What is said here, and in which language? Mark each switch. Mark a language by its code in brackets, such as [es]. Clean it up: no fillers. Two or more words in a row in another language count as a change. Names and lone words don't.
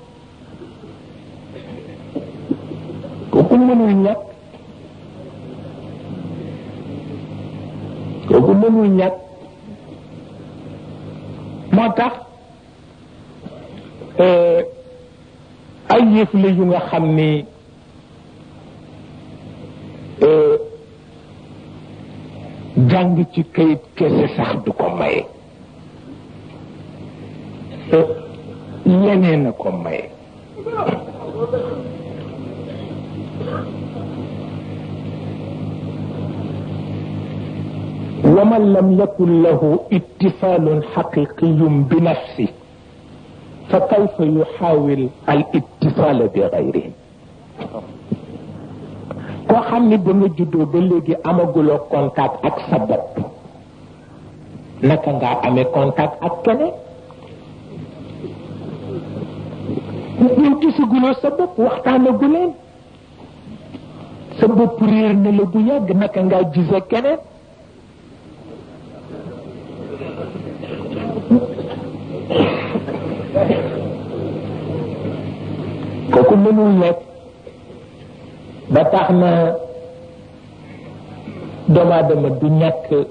[wo] kooku mënul ñàkk kooku mënul ñàkk moo tax ay yëf la yu nga xam ni jàng ci kayit kese sax du ko maye leneen a ko maye [ar] ومن لم يكن له اتصال حقيقي بنفسه فكيف يحاول الاتصال بغيره [wo] koo xam ni ba nga juddoo ba léegi amaguloo contact ak sa bopp naka ngaa amee contact ak keneen yow gisaguloo sa bopp waxtaanaguleen sa bopp réer na la bu yàgg naka ngaa gise keneen kooku mënul nekk ba tax na doomu aadama du ñàkk